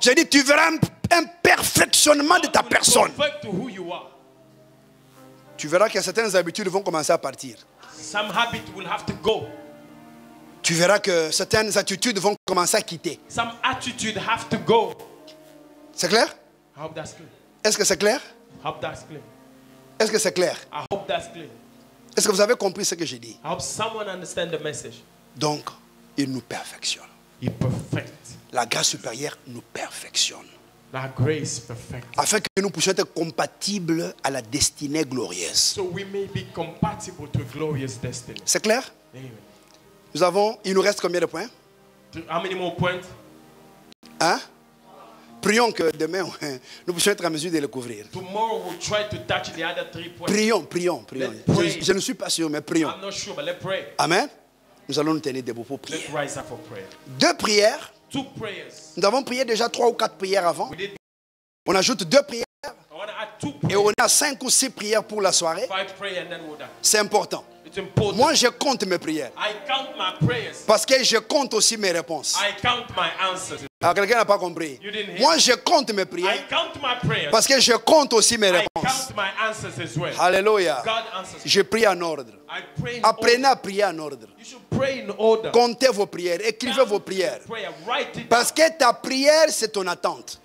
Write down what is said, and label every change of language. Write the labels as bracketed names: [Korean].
[French] J'ai dit, tu verras un perfectionnement de ta personne. [English] Perfect who you are. [French] Tu verras que certaines habitudes vont commencer à partir. [English] Some habit will have to go. [French] Tu verras que certaines attitudes vont commencer à quitter. [English] Some attitude have to go. [French] C'est clair? [English] I hope that's clear. [French] Est-ce que c'est clair? [English] I hope that's clear. [French] Est-ce que c'est clair? [English] I hope that's clear. [French] Est-ce que vous avez compris ce que j'ai dit? [English] I hope someone understand the message. [French] Donc, il nous perfectionne. [English] He perfect. [French] La grâce supérieure nous perfectionne. La grace [English] perfect. [French] Afin que nous puissions être compatibles à la destinée glorieuse. [English] So we may be compatible to a glorious destiny. [French] C'est clair? Amen. Il nous reste combien de points? [English] How many more points? Hein? [French] Prions que demain, nous puissions être en mesure de les couvrir. [English] Tomorrow we'll try to touch the other 3 points. [French] Prions. Je ne suis pas sûr, mais prions. [English] I'm not sure, but let's pray. Amen. [French] Nous allons nous tenir debout pour prier. [English] Let's rise up for prayer. [French] 2 prières. [English] 2 prayers. [French] Nous avons prié déjà 3 ou 4 prières avant. On ajoute 2 prières. [English] I want to add 2 prayers. [French] Et on a 5 ou 6 prières pour la soirée. [English] 5 prayers and then we're done. [French] C'est important. [English] It's important. [French] Moi, je compte mes prières. [English] I count my prayers. [French] Parce que je compte aussi mes réponses. [English] I count my answers. [French] Alors, quelqu'un n'a pas compris. [English] You didn't hear. [French] Moi, je compte mes [English] I [French] prières. [English] count my prayers. [French] Parce que je compte aussi mes [English] I [French] réponses. [English] count my answers as well. Alléluia. God answers. [French] Je prie en ordre. [English] I pray in [French] Apprenez [English] order. [French] à prier en ordre. [English] You should pray in order. [French] Comptez vos prières. Écrivez vos prières. [English] Prayer. Write it down. [French] Parce que ta prière, c'est ton attente.